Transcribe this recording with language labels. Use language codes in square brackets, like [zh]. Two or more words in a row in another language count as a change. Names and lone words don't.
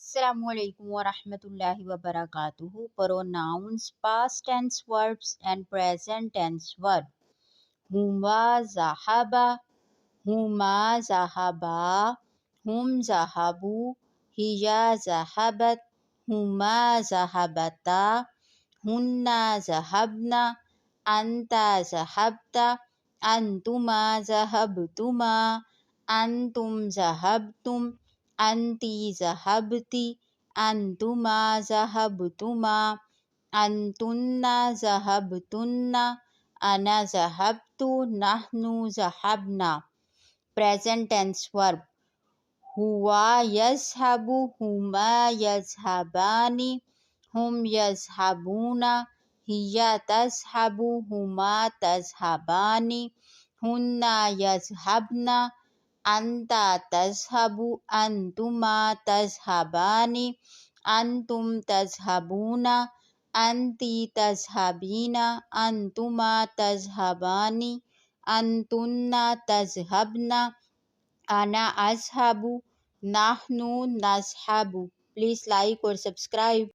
[ar] السلام عليكم ورحمة الله وبركاته. [en] Pronouns, past tense verbs and present tense verb. [ar] هما ذهبا، هما ذهبا، هم ذهبوا، هي ذهبت، هما ذهبتا، هن ذهبن، أنت ذهبت، أنتما ذهبتما، أنتم ذهبتم، أنت ذهبت، أنتما ذهبتما، أنتن ذهبتن، أنا ذهبت، نحن ذهبنا. [en] Present tense verb. [ar] هو يذهب، هما يذهبان، هم يذهبون، هي تذهب، هما تذهبان، هن يذهبن، أنت تذهب، أنتما تذهبان، أنتم تذهبون، أنت تذهبين، أنتما تذهبان، أنتن تذهبن، أنا أذهب، نحن نذهب. [en] Please like or subscribe.